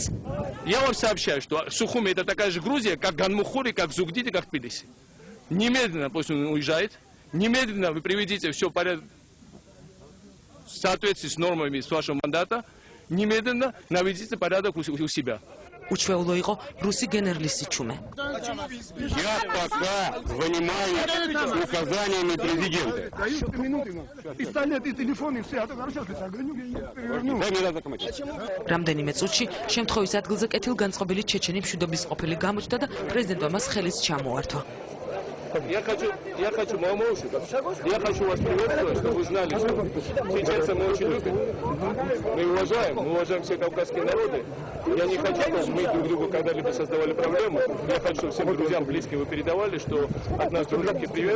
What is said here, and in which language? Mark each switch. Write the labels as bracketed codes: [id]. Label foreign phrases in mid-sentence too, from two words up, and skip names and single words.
[ru] Я вам сообщаю, что Сухуми это такая же Грузия, как Ганмухури, как Зугдид и как Тбилиси. Немедленно пусть он уезжает, немедленно вы приведите все в порядок в соответствии с нормами с вашего мандата, немедленно наведите порядок у себя. [ka] უჩვეულო იყო რუსი გენერლის სიჩუმე. [ru] Я пока занимаюсь указаниями президента. [ka] რამდენიმე წუთში შემთხვევის ადგილზე კეთილგანწყობილი ჩეჩენი მშვიდობის ყოფილი გამოჩნდა და პრეზიდენტმა მას ხელის ჩამოართვა. [ru] Я хочу я хочу вас приветствовать, чтобы вы знали, что чеченцы мы очень любим, мы уважаем все кавказские народы. Я не хочу, чтобы мы друг другу когда-либо создавали проблемы. Я хочу, чтобы всем друзьям, близким вы передавали, что от нас дружеский привет.